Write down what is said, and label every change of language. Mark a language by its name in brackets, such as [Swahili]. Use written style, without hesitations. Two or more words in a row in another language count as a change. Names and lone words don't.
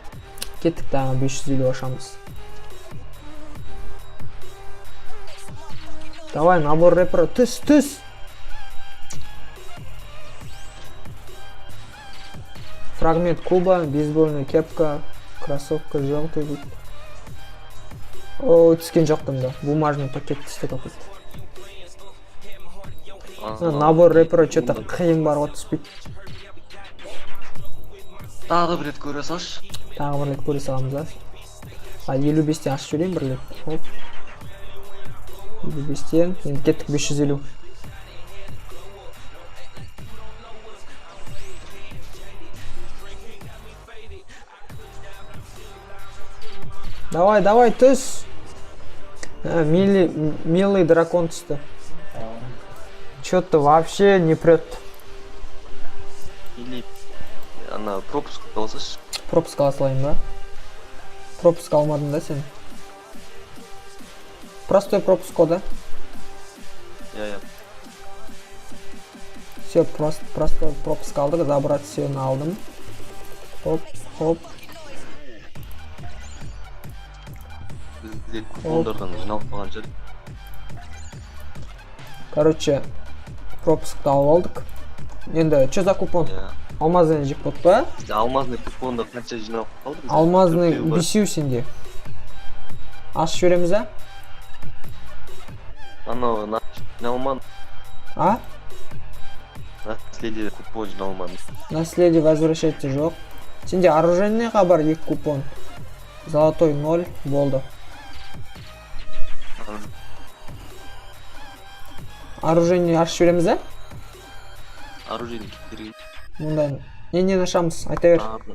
[Kazakh] Кеттік тағы 550 ашамыз. [Russian] Давай, набор рэпера. [Kazakh] Түс! [Russian] Фрагмент куба, бейсбольная кепка, кроссовка, желтый вид. [Kazakh] Түскен жоқтым да. [Russian] Бумажный пакет [Kazakh] түсті какой-то. [Russian] Набор рэпера что-то [Kazakh] қиын бар ғой, түспейді. Тағы бір рет көре салшы. Тағы бір рет көре саламыз, 55-те ашып жүрейін бір рет. елу бестен енді кеттік 550. Давай, түс. Милый дракон түсті. [Russian] Чё-то вообще не прет. [Kazakh] Или ана пропуск алсашы. Пропуск ала салайын ба? Пропуск алмадың да сен? [Russian] Простой пропуск да? [Kazakh] Я. Все, [Russian] простой пропуск [Kazakh] алдық, [Russian] забрать всені [Kazakh] алдым. Хоп. Бізде купондардан жиналып қалған жер. Короче, пропускты алып алдық. Енді, [Russian] что за купон? Алмазный джекпот па? Алмазный купонда [Kazakh] қанша жиналып қалды? Алмазный бесеу сенде. Ашып жібереміз да? Анау жиналман. А? Наследие купон жиналман. Наследие возвращается жоқ. Сенде оружейныйға бар 2 купон. Золотой 0 болды. Оружейный ашып жібереміз да? Оружейный кеттерген. Мұнда нені ашамыз? Айта бер.